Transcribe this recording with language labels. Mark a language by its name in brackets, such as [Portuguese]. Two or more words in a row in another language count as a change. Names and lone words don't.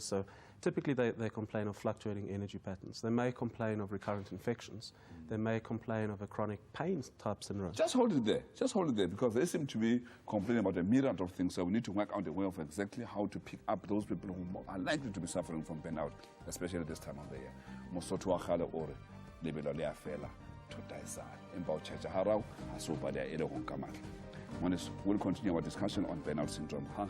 [English] So typically they complain of fluctuating energy patterns. They may complain of recurrent infections. They may complain of a chronic pain type syndrome. Just hold it there, because they seem to be complaining about a myriad of things, so we need to work out a way of exactly how to pick up those people who are likely to be suffering from burnout, especially this time of the year. [Southern Sotho] Mosotho wa kgale o re, lebelo le a fela, thota e sale. Empa o tjhetja harao, ha se o palea e le ho nka matla. [English] We'll continue our discussion on burnout syndrome.